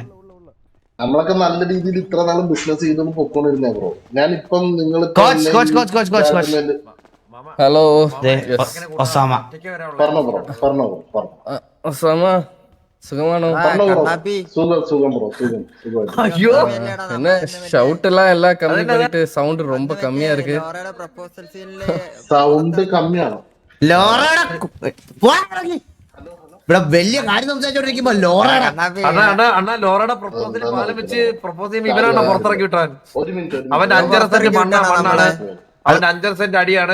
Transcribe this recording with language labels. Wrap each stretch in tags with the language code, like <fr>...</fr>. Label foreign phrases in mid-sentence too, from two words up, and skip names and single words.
<ml>നമ്മളൊക്കെ നല്ല രീതിയിൽ ഇത്ര നാളും ബിസിനസ് ചെയ്തൊന്നും പൊക്കോണ്ടിരുന്നേ ബ്രോ. ഞാനിപ്പം നിങ്ങൾ ഹലോ ഒസാമ പറഞ്ഞോ ബ്രോ, പറഞ്ഞോ ബ്രോ, പറഞ്ഞു. ഒസാമ സുഖമാണോ? സുഖം സുഖം ബ്രോ, സുഖം സുഖം.</ml> <ta>என்ன ஷவுட் எல்லாம் கம்மி பண்ணிட்டு சவுண்ட் ரொம்ப கம்மியா இருக்கு.</ta> <ml>സൗണ്ട് കമ്മിയാണോ? ഇവിടെ വലിയ കാര്യം സംസാരിച്ചോണ്ടിരിക്കുമ്പോ ലോറയുടെ പ്രപ്പോസൽ പാലം വെച്ച് പ്രപ്പോസ് ചെയ്യുമ്പോ ഇവരാണ് പുറത്തിറക്കി വിട്ടാൻ. ഒരു മിനിറ്റ്. അവന്റെ 5.5 സെന്റ് മണ്ണാണ്, അവന്റെ 5.5 സെന്റ് അടിയാണ്.</ml>